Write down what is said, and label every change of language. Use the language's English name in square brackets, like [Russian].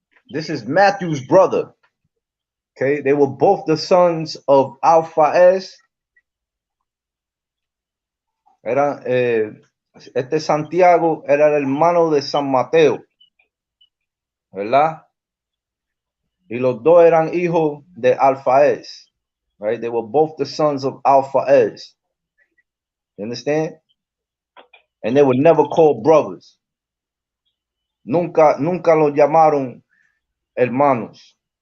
[English] This is Matthew's brother. Okay? They were both the sons of Alphaeus. [Spanish] Este Santiago era el hermano de San Mateo. ¿Verdad? Y los dos eran hijos de Alphaeus. [English] Right? They were both the sons of Alphaeus. You understand? And they were never called brothers. [Spanish] Nunca los llamaron hermanos.